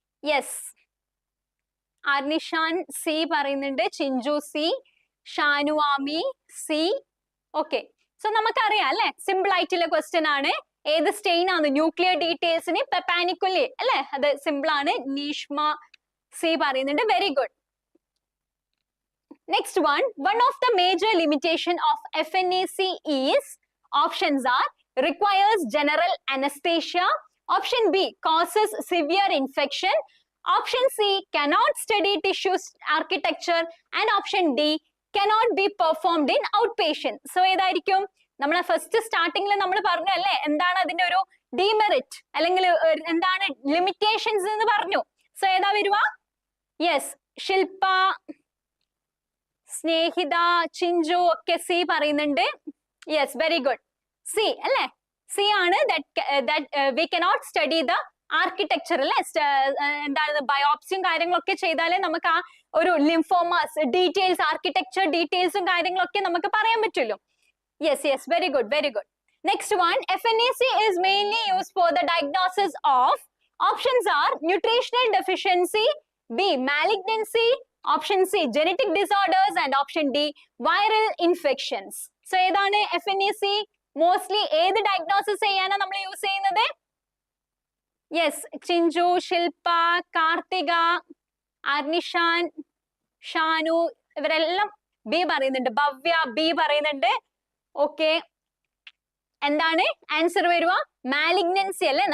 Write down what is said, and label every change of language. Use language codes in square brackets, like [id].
[ml] Yes, ആർനിഷാൻ C പറയുന്നുണ്ട്, Chinchu C, Shanu Ami C. Okay, so നമുക്കറിയാം അല്ലെ, സിമ്പിൾ ആയിട്ടുള്ള ക്വസ്റ്റ്യൻ ആണ്. ഏത് സ്റ്റെയിൻ ആണ്? ന്യൂക്ലിയർ ഡീറ്റെയിൽസിന് പെപ്പാനിക്കുലേ അല്ലെ, അത് സിമ്പിൾ ആണ്. നീഷ്മ സി പറയുന്നുണ്ട്, very good. [en] Next one of the major limitation of FNAC is, options are requires general anesthesia, option B causes severe infection, option C cannot study tissue architecture, and option D cannot be performed in outpatient. [ml] So ഏതായിരിക്കും? നമ്മളെ first സ്റ്റാർട്ടിംഗിൽ നമ്മൾ പറഞ്ഞു അല്ലേ, എന്താണ് അതിന്റെ ഒരു demerit അല്ലെങ്കിൽ എന്താണ് ലിമിറ്റേഷൻസ് എന്ന് പറഞ്ഞു. സോ ഏതാ വരുക? യെസ്, ശില്പ, സ്നേഹിത, ചിഞ്ചു ഒക്കെ സി പറയുന്നുണ്ട്. യെസ്, വെരി ഗുഡ്, സി അല്ലെ. സി ആണ് we cannot study the architecture അല്ലെ. എന്താണ് ബയോപ്സിയും കാര്യങ്ങളൊക്കെ ചെയ്താലേ നമുക്ക് ആ ഒരു ലിംഫോമാസ് ഡീറ്റെയിൽസ്, ആർക്കിടെക്ചർ ഡീറ്റെയിൽസും കാര്യങ്ങളൊക്കെ നമുക്ക് പറയാൻ പറ്റുള്ളൂ. Yes yes, very good, very good. Next one. [en] FNAC is mainly used for the diagnosis of, options are nutritional deficiency, B malignancy, option C genetic disorders, and option D viral infections. [ml] So ഏതാണ് FNAC mostly ഏത് diagnosis ചെയ്യാനാണ് നമ്മൾ use ചെയ്യുന്നത്? Yes, Chinchu, ശില്പ, കാർത്തിക, അർനിഷാൻ, ഷാനു ഇവരെല്ലാം B പറയുന്നുണ്ട്. Bhavya B പറയുന്നുണ്ട്. Okay, എന്താണ് answer വരുക? മാലിഗ്നൻസി അല്ലെ.